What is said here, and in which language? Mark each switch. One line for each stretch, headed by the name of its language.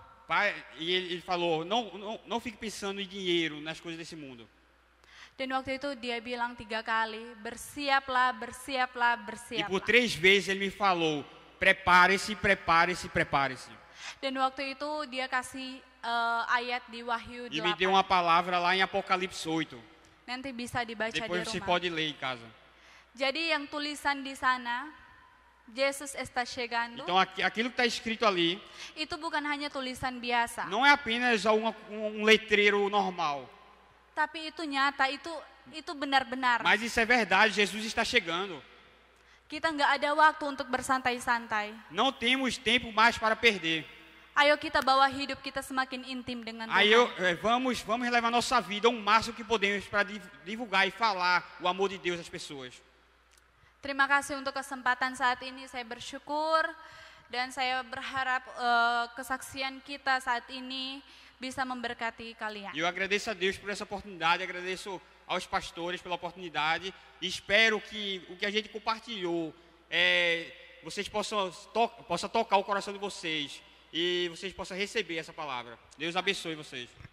Portuguese: Pai, e ele falou, não fique pensando em dinheiro, nas coisas desse mundo.
Indonesian: Dan waktu itu dia bilang 3 kali, bersiaplah.
Portuguese: E por 3 vezes ele me falou, prepare-se, prepare-se, prepare-se.
Indonesian: Dan waktu itu dia kasih ayat di Wahyu 8.
Portuguese: E me deu uma palavra lá em Apocalipse 8.
Indonesian: Nanti bisa dibaca
Portuguese: Depois
Indonesian: di
Portuguese: você
Indonesian: rumah.
Portuguese: pode ler em casa.
Indonesian: Jadi yang tulisan di sana,
Portuguese: Jesus está chegando, Então aquilo que está escrito ali
Indonesian: itu bukan hanya tulisan biasa.
Portuguese: não é apenas um letreiro normal.
Indonesian: Tapi itu nyata, itu benar-benar.
Portuguese: Mas isso é verdade, Jesus está chegando.
Indonesian: Kita nggak ada waktu untuk bersantai-santai.
Portuguese: Não temos tempo mais para perder.
Indonesian: Ayo kita bawa hidup kita semakin intim dengan
Portuguese: Aí
Indonesian: Tuhan.
Portuguese: vamos levar nossa vida ao máximo que podemos para divulgar e falar o amor de Deus às pessoas.
Indonesian: Terima kasih untuk kesempatan saat ini, saya bersyukur dan saya berharap kesaksian kita saat ini bisa memberkati kalian.
Portuguese: E eu agradeço a Deus por essa oportunidade, agradeço aos pastores pela oportunidade e espero que o que a gente compartilhou, vocês possam tocar o coração de vocês e vocês possam receber essa palavra. Deus abençoe vocês.